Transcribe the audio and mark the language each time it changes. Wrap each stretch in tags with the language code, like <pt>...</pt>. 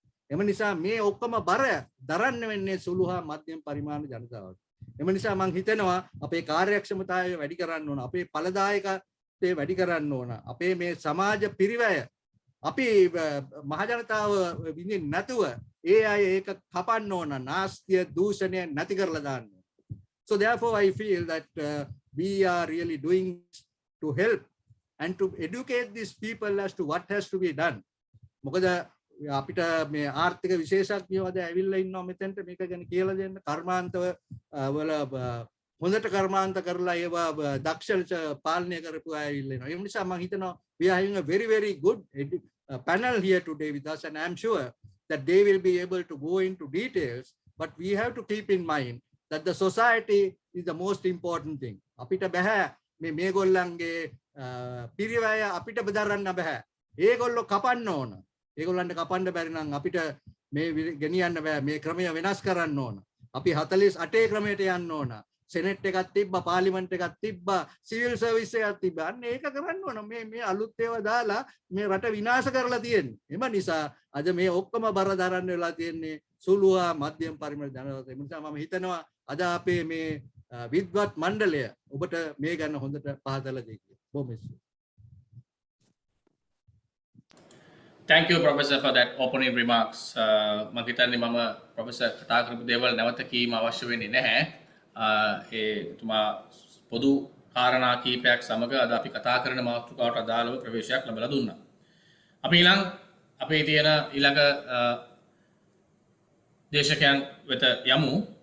<si>එම නිසා මේ ඔක්කොම බර දරන්න වෙන්නේ සුළු හා මධ්‍යම පරිමාණ ජනතාවට. එම නිසා මම හිතනවා අපේ කාර්යක්ෂමතාවය වැඩි කරන්න ඕන. අපේ ඵලදායකත්වය වැඩි කරන්න ඕන. අපේ මේ සමාජ පිරිවැය අපි මහ ජනතාව විඳින්න නැතුව ඒ අය ඒක කපන්න ඕන. නාස්තිය දූෂණය නැති කරලා දාන්න.</si> <en>So therefore I feel that we are really doing to help and to educate these people as to what has to be done.</en> <si>මොකද අපිට මේ ආර්ථික විශේෂඥයෝද ඇවිල්ලා ඉන්නවා මෙතෙන්ට මේක ගැන කියලා දෙන්න. කර්මාන්ත වල හොඳට කර්මාන්ත කරලා ඒවා දක්ෂ පාලනය කරපු අය ඇවිල්ලා ඉන්නවා. ඒ නිසා මම හිතනවා</si> <en>we are having a very good panel here today with us, and I am sure that they will be able to go into details, but we have to keep in mind that the society is the most important thing.</en> <si>අපිට බෑ මේගොල්ලන්ගේ පිරිවැය අපිට බදරන්න බෑ. ඒගොල්ලෝ කපන්න ඕන. ඒගොල්ලන්ට කපන්න බැරි නම් අපිට මේ ගෙනියන්න බෑ. මේ ක්‍රමය වෙනස් කරන්න ඕන. අපි 48 ක්‍රමයට යන්න ඕන. සෙනෙට් එකක් තිබ්බා, පාර්ලිමේන්තු එකක් තිබ්බා, සිවිල් සර්විස් එකක් තිබ්බා. අන්න ඒක කරන්න ඕන. මේ අලුත් ඒවා දාලා මේ රට විනාශ කරලා තියෙන්නේ. එම නිසා අද මේ ඔක්කොම බර දරන්න වෙලා තියෙන්නේ සුළු හා මධ්‍යම පරිමාණ ජනතාවට. ඒ නිසා මම හිතනවා අද අපේ මේ විද්වත් මණ්ඩලය ඔබට මේ ගැන හොඳට පහදලා දෙයි කියලා. බොහොම ස්තුතියි.</si> <en>Thank you, Professor, for that opening remarks.</en> <si>මම හිතන්නේ මම ප්‍රොෆෙසර් කතා කරපු දේවල් නැවත කීම අවශ්‍ය වෙන්නේ නැහැ. එතුමා පොදු කාරණා කීපයක් සමග අද අපි කතා කරන මාතෘකාවට අදාළව ප්‍රවේශයක් ලැබලා දුන්නා. අපි අපේ තියෙන ඊළඟ දේශකයන් වෙත යමු.</si>